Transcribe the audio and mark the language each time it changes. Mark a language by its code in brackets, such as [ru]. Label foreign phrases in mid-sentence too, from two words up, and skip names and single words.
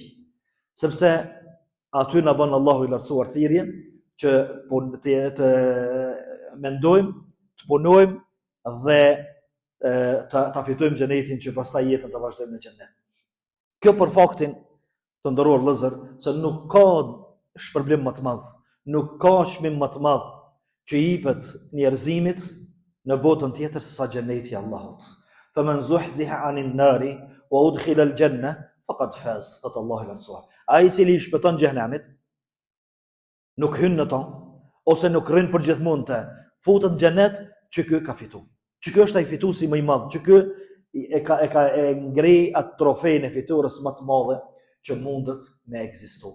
[sq] Sepse aty na bën Allahu i lartësuar thirrje që të mendojmë, të punojmë dhe ta fitojmë xhenetin që pastaj jetën të vazhdojmë në xhenet. Kjo për faktin, të nderuar vëllezër, se nuk ka shpërblim më të madh, nuk ka çmim më të madh që i jepet njerëzimit në botën tjetër se sa xheneti i Allahut. [ar] فمن زحزح عن النار وأدخل الجنة فقد فاز. [sq] Thot Allahu i lartësuar. Ai i cili shpëton xhenamit, nuk hyn në to, ose nuk rrin përgjithmonë të futet në xhenet, që ky ka fituar. Që ky është ai fituesi më i madh, që ky e ngrej atë trofejnë e fitores më të madhe që mundet me ekzistu.